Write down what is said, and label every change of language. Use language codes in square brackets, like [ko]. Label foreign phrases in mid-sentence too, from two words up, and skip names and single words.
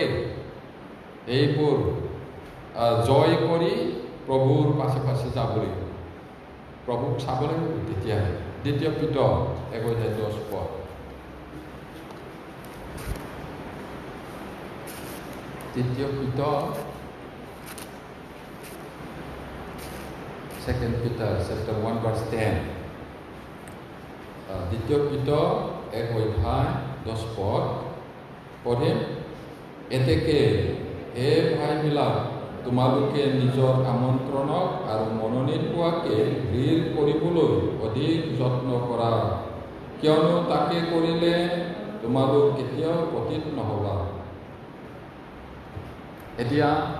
[as] এইবোৰ জয় কৰি প্ৰভুৰ পাছে পাছে যাব লাগিব, প্ৰভুক চাব লাগিব, তেতিয়াহে দ্বিতীয় পিতর 1:10 দ্বিতীয় পিতর [en] 2 Peter chapter 1 verse 10 [as] দ্বিতীয় পিতর 1:10 পঢ়িম এতেকে হে ভাইবিলাক তোমালোকে নিজৰ আমন্ত্ৰণক আৰু মনোনীত হোৱাকে দৃঢ় কৰিবলৈ অধিক যত্ন কৰা কিয়নো তাকে কৰিলে তোমালোক কেতিয়াও পতিত নহবা এতিয়া